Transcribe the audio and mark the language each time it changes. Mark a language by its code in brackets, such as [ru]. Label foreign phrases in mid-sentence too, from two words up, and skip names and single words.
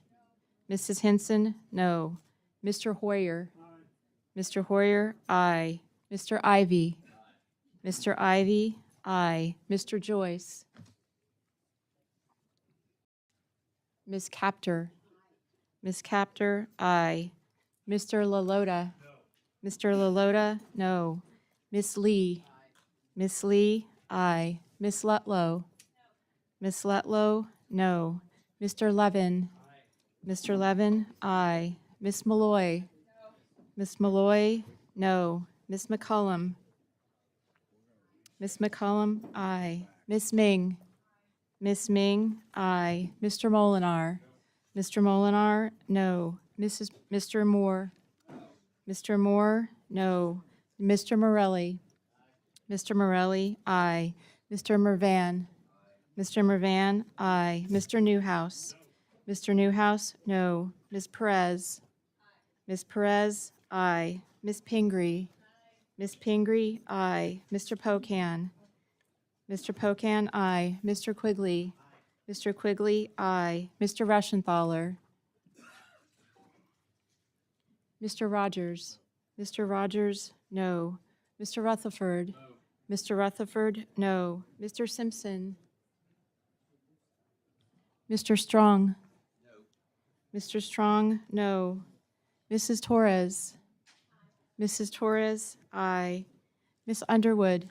[en] Mrs. Henson, no. Mr. Hoyer. Mr. Hoyer, aye. Mr. Ivy. Mr. Ivy, aye. Mr. Joyce. Ms. Captor. Ms. Captor, aye. Mr. LaLota. Mr. LaLota, no. Miss Lee. Miss Lee, aye. Miss Lutlow. Miss Lutlow, no. Mr. Levin. Mr. Levin, aye. Miss Malloy. Miss Malloy, no. Miss McCollum. Miss McCollum, aye. Miss Ming. Miss Ming, aye. Mr. Molinar. Mr. Molinar, no. Mr. Moore. Mr. Moore, no. Mr. Morelli. Mr. Morelli, aye. Mr. Mervan. Mr. Mervan, aye. Mr. Newhouse. Mr. Newhouse, no. Ms. Perez. Ms. Perez, aye. Ms. Pingree. Ms. Pingree, aye. Mr. Pocan. Mr. Pocan, aye. Mr. Quigley. Mr. Quigley, aye. Mr. Rushenthaler. Mr. Rogers. Mr. Rogers, no. Mr. Rutherford? Mr. Rutherford, no. Mr. Simpson? Mr. Strong? Mr. Strong, no. Mrs. Torres? Mrs. Torres, aye. Miss Underwood?